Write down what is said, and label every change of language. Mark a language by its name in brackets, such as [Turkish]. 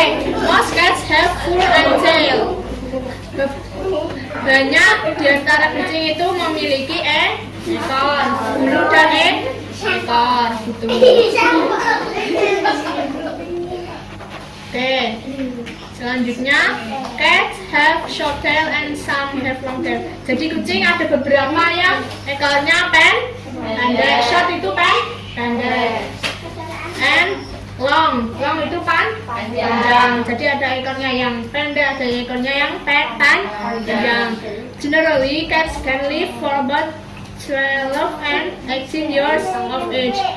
[English] Most cats have fur and tail. [Indonesian] Banyak di antara kucing itu memiliki ekor, bulu dan ekor gitu. Oke, selanjutnya [English] cats have short tail and some have long tail. [Indonesian] Jadi kucing ada beberapa yang ekornya pendek, short itu pendek, and long itu panjang. Jadi ada ekornya yang pendek, ada ekornya yang panjang. [English] Generally, cats can live for about 12 and 18 years of age.